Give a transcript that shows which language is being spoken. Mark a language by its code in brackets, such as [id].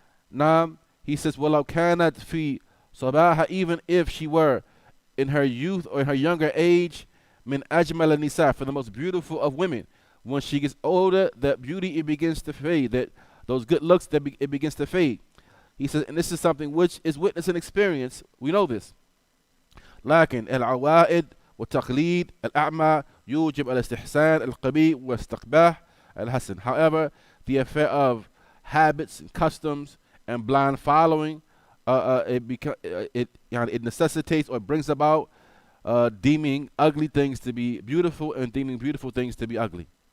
[en] He says, [ar] وَلَوْ كَانَتْ فِي صَبَاحَ, [en] even if she were in her youth or in her younger age, min ajmal nisa, for the most beautiful of women. When she gets older, that beauty, it begins to fade. That those good looks, it begins to fade. He says, and this is something which is witness and experience. We know this. [ar] لكن العوائد والتقليد الأعمى يوجب الاستحسان القبيح واستقباح الحسن. [en] However, the affair of habits and customs and blind following, it necessitates or brings about deeming ugly things to be beautiful and deeming beautiful things to be ugly.